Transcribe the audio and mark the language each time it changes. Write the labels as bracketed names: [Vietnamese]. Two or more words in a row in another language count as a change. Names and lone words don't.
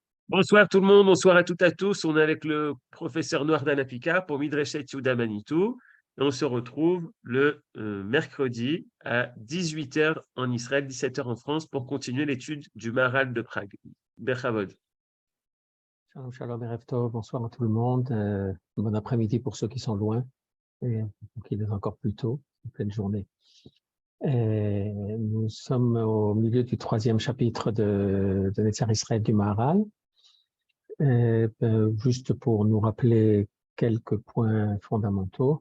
[French] Bonsoir tout le monde, bonsoir à toutes et à tous. On est avec le professeur Noir Danapika pour Midreshet Yehuda Manitou. Et on se retrouve le mercredi à 18 h en Israël, 17 h en France pour continuer l'étude du Maharal de Prague. Bechavod. [Hebrew] שלום, שלום, ערב טוב, [French] bonsoir à tout le monde. Bon après-midi pour ceux qui sont loin et pour qui il est encore plus tôt, en pleine journée. Et nous sommes au milieu du 3e chapitre de Netzer Israël du Maharal. Juste pour nous rappeler quelques points fondamentaux.